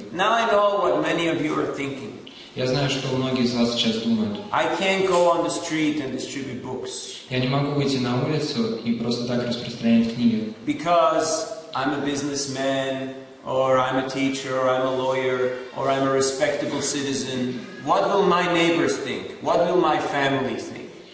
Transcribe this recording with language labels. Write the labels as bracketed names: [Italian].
[English] Now I know what many of you are thinking. [Russian] Я знаю, что многие из вас сейчас думают. [English] I can't go on the street and distribute books. [Russian] Я не могу выйти на улицу и просто так распространять книги. [English] Because I'm a businessman, or I'm a teacher, or I'm a lawyer, or I'm a respectable citizen. What will my neighbors think? What will my family think?